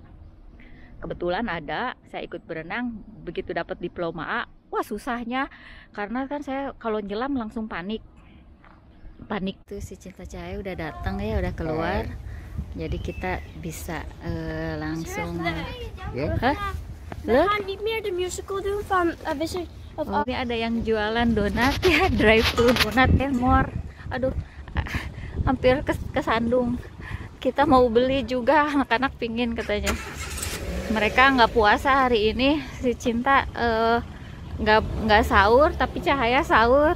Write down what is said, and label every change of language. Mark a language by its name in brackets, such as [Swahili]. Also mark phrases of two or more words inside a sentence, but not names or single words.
[Indonesian] Kebetulan saya ikut berenang, begitu dapat diploma A, wah susahnya, karena kan saya kalau nyelam langsung panik tuh. Si Cinta Cahaya udah datang ya, udah keluar, jadi kita bisa langsung [Dutch] Niet meer de musical doen van Wizard of Oz. [Indonesian] Ini ada yang jualan donat ya, drive-thru donat Enmore. Aduh, hampir kesandung. Kita mau beli juga, anak-anak pingin katanya. Mereka nggak puasa hari ini. Si Cinta nggak sahur, tapi Cahaya sahur.